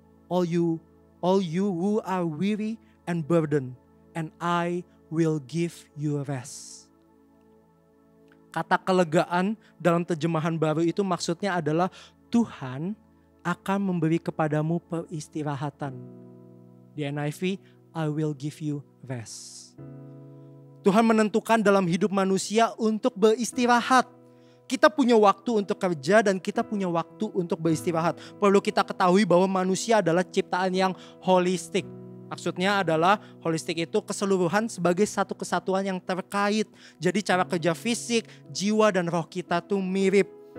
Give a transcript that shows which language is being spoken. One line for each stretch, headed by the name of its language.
English: All you who are weary and burdened, and I will give you rest.
Indonesian: Kata kelegaan dalam terjemahan baru itu maksudnya adalah Tuhan akan memberi kepadamu peristirahatan.
English: Di NIV, I will give you rest.
Indonesian: Tuhan menentukan dalam hidup manusia untuk beristirahat. Kita punya waktu untuk kerja dan kita punya waktu untuk beristirahat. Perlu kita ketahui bahwa manusia adalah ciptaan yang holistik. Maksudnya adalah holistik itu keseluruhan sebagai satu kesatuan yang terkait. Jadi cara kerja fisik, jiwa dan roh kita tuh mirip.